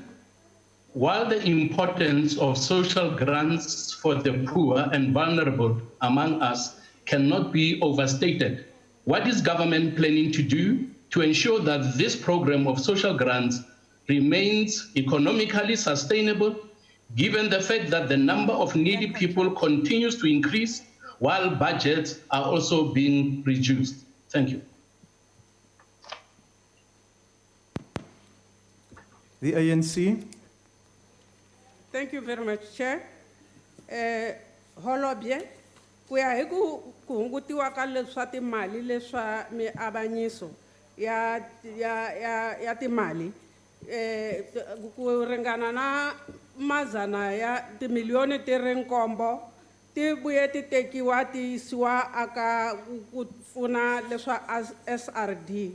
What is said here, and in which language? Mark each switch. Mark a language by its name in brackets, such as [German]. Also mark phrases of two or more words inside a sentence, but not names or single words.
[English] While the importance of social grants for the poor and vulnerable among us cannot be overstated, what is government planning to do to ensure that this program of social grants remains economically sustainable, given the fact that the number of needy people continues to increase while budgets are also being reduced? Thank you. The ANC. Thank you very much, Chair. [Tsonga] Holobye, ku ya hi ku hungutiwa ka leswa timali leswa miavanyiso ya timali ku ringana na mazana ya timiliyoni ti ri nkombo ti vuye ti tekiwa ti yisiwa aka ku pfuna leswa SRD.